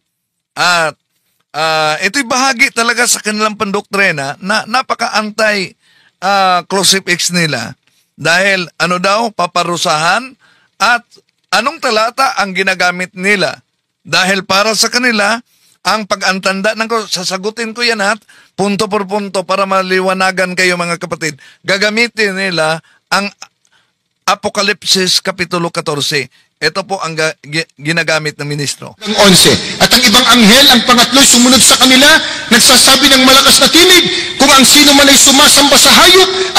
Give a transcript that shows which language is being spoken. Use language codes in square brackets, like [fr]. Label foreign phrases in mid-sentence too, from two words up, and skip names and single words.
[tl] At ito'y bahagi talaga sa kanilang pandoktrina na napaka-anti crucifix nila. Dahil ano daw, paparusahan, at anong talata ang ginagamit nila? Dahil para sa kanila, ang pag-antanda ng cross. Sasagutin ko yan at [es] punto por punto [tl] para maliwanagan kayo mga kapatid. Gagamitin nila ang Apokalipsis Kapitulo 14. Ito po ang ginagamit ng ministro. Ang 11. At ang ibang anghel, ang pangatlo, sumunod sa kanila, nagsasabi ng malakas na tinig, kung ang sino man ay sumasamba sa hayop at